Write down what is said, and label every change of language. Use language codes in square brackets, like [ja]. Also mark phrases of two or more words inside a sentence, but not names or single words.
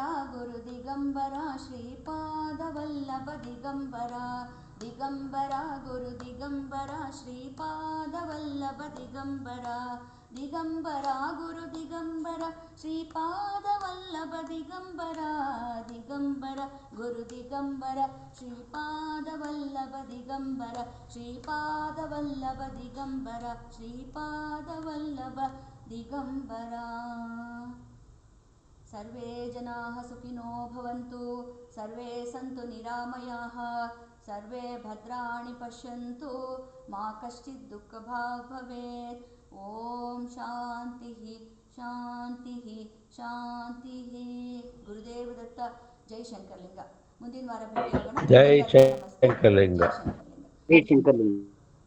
[sa] ಗುರು ದಿಗಂಬರ ಶ್ರೀಪಾದ ವಲ್ಲಭ ದಿಗಂಬರ, ದಿಗಂಬರ ಗುರು ದಿಗಂಬರ ಶ್ರೀಪಾದ ವಲ್ಲಭ ದಿಗಂಬರ, ದಿಗಂಬರ ಗುರು ದಿಗಂಬರ ಶ್ರೀಪಾದ ವಲ್ಲಭ ದಿಗಂಬರ, ದಿಗಂಬರ ಗುರು ದಿಗಂಬರ ಶ್ರೀಪಾದ ವಲ್ಲಭ ದಿಗಂಬರ, ಶ್ರೀಪಾದ ವಲ್ಲಭ ದಿಗಂಬರ, ಶ್ರೀಪಾದ ವಲ್ಲಭ ದಿಗಂಬರ. ಸರ್ವೇ ಜನಾಃ ಸುಖಿನೋ ಭವಂತು, ಸರ್ವೇ ಸಂತು ನಿರಾಮಯಾಃ, ಸರ್ವೇ ಭದ್ರಾಣಿ ಪಶ್ಯಂತು, ಮಾ ಕಶ್ಚಿತ್ ದುಃಖಭಾಗ್ ಭವೇತ್. ಓಂ ಶಾಂತಿ ಶಾಂತಿ ಶಾಂತಿ. ಗುರುದೇವ ದತ್ತ. [kn] ಜೈ ಶಂಕರಲಿಂಗ. ಮುಂದಿನ ವಾರ ಭೇಟಿಯಾಗೋಣ. ಜೈ ಶಂಕರಲಿಂಗ. ಜೈ ಶಂಕರಲಿಂಗ.